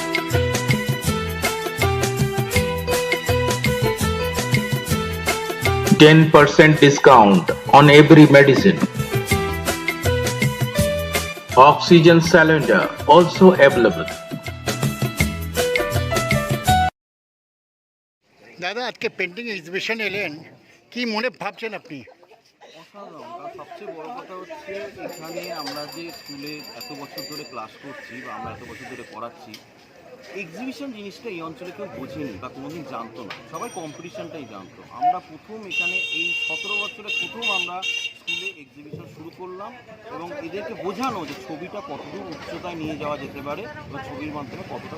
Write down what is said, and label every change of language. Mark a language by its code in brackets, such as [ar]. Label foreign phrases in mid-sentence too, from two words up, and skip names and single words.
[en] %10 discount on every medicine. Oxygen cylinder also available. [bn] দাদা আজ কে পেইন্টিং এক্সিবিশন এলেন কি মনে ভাবছেন আপনি? অসাধারণ। সবচেয়ে বড় কথা হচ্ছে এখানে আমরা যে স্কুলে এত বছর ধরে ক্লাস করছি বা আমরা এত বছর ধরে পড়াচ্ছি, এক্সিবিশন জিনিসটা এই অঞ্চলে কেউ বোঝেনি বা কোনোদিন জানতো না। সবাই কম্পিটিশনটাই জানতো। আমরা প্রথম এখানে এই 17 বছরে প্রথম আমরা স্কুলে এক্সিবিশন শুরু করলাম এবং এদেরকে বোঝানো যে ছবিটা কতদূর উচ্চতায় নিয়ে যাওয়া যেতে পারে বা ছবির মাধ্যমে কতটা।